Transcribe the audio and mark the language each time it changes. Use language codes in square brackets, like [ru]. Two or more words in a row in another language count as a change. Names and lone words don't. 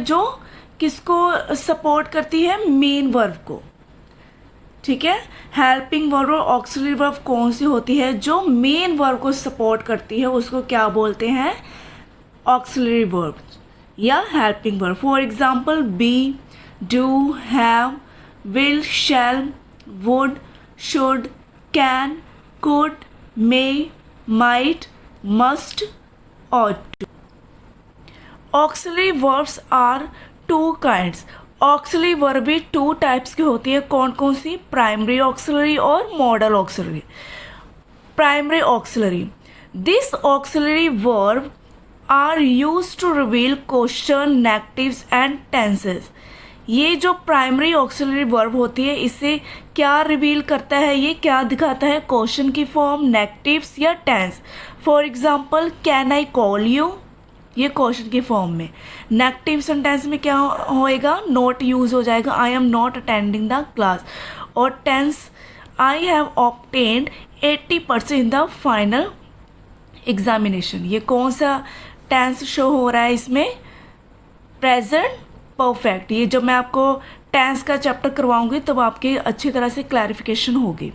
[hi] जो किसको सपोर्ट करती है? [en] main verb [hi] को. ठीक है. [en] helping verb [hi] और [en] auxiliary verb [hi] कौन सी होती है? जो [en] main verb [hi] को सपोर्ट करती है उसको क्या बोलते हैं? [en] auxiliary verb या helping verb. For example, be, do, have, will, shall, would, should, can, could, may, might, must, ought to. Auxiliary verbs are 2 kinds. Auxiliary verb [hi] भी 2 types की होती है. कौन कौन सी? [en] Primary auxiliary और modal auxiliary. Primary auxiliary. This auxiliary verb are use to reveal question, negatives and tenses. [hi] ये जो [en] primary auxiliary verb [hi] होती है इसे क्या रिवील करता है, ये क्या दिखाता है, क्वेश्चन की फॉर्म, नेगेटिव्स या टेंस। [en] For example can I call you, [hi] ये क्वेश्चन की फॉर्म में। [en] negative sentence [hi] में क्या होएगा, [en] not use [hi] हो जाएगा, [en] I am not attending the class. और tense, I have obtained 80% in the final examination. [hi] ये कौन सा [en] tense show [hi] हो रहा है इसमें, [en] present perfect. [hi] ये जब मैं आपको टेंस का चैप्टर करवाऊंगी तब आपकी अच्छी तरह से क्लैरिफिकेशन होगी।